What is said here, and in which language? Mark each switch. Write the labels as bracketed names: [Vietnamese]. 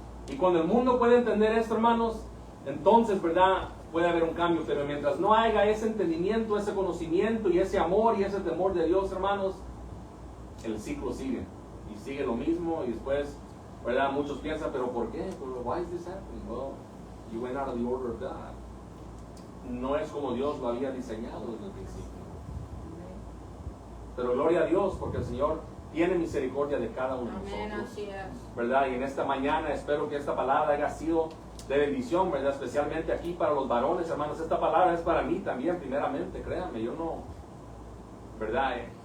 [Spanish] Y cuando el mundo puede entender esto, hermanos, entonces, ¿verdad?, puede haber un cambio. Pero mientras no haya ese entendimiento, ese conocimiento y ese amor y ese temor de Dios, hermanos, el ciclo sigue y sigue lo mismo. Y después, ¿verdad?, muchos piensan, ¿pero por qué? [English] Why is this happening? Well, you went out of the order of God. [Spanish] No es como Dios lo había diseñado desde el principio. Pero gloria a Dios, porque el Señor tiene misericordia de cada uno de Amén, nosotros, así es. ¿verdad? Y en esta mañana espero que esta palabra haya sido de bendición, ¿verdad? Especialmente aquí para los varones, hermanos. Esta palabra es para mí también, primeramente, créanme, yo no, ¿verdad?